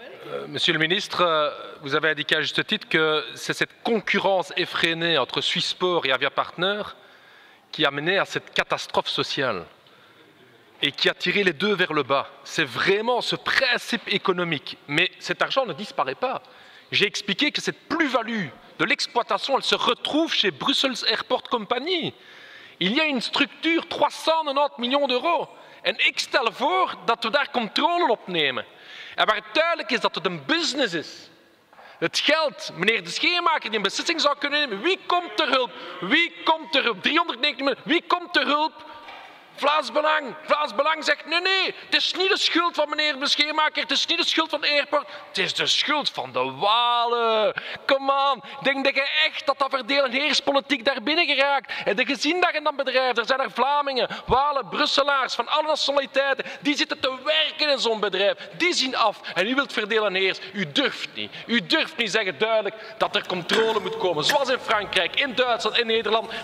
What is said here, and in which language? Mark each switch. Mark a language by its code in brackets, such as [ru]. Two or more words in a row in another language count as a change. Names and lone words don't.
[fr] Monsieur le ministre, vous avez indiqué à juste titre que c'est cette concurrence effrénée entre Swissport et Avia Partners qui a mené à cette catastrophe sociale et qui a tiré les deux vers le bas. C'est vraiment ce principe économique. Mais cet argent ne disparaît pas. J'ai expliqué que cette plus-value de l'exploitation, elle se retrouve chez Brussels Airport Company. Il y a une structure, 390 miljoen euro. [nl] En ik stel voor dat we daar controle op nemen. En waar het duidelijk is dat het een business is. Het geld, meneer de Scheenmaker die een beslissing zou kunnen nemen. Wie komt ter hulp? 390 miljoen. Wie komt ter hulp? Vlaams Belang zegt nee, het is niet de schuld van meneer de Scheenmaker, het is niet de schuld van de airport, het is de schuld van de Walen. [en] Come on, [nl] denk je echt dat verdeel- en heerspolitiek daar binnen geraakt? En je gezien daar in dat bedrijf, er zijn er Vlamingen, Walen, Brusselaars van alle nationaliteiten, die zitten te werken in zo'n bedrijf, die zien af en u wilt verdelen en heers. U durft niet zeggen duidelijk dat er controle moet komen, zoals in Frankrijk, in Duitsland, in Nederland.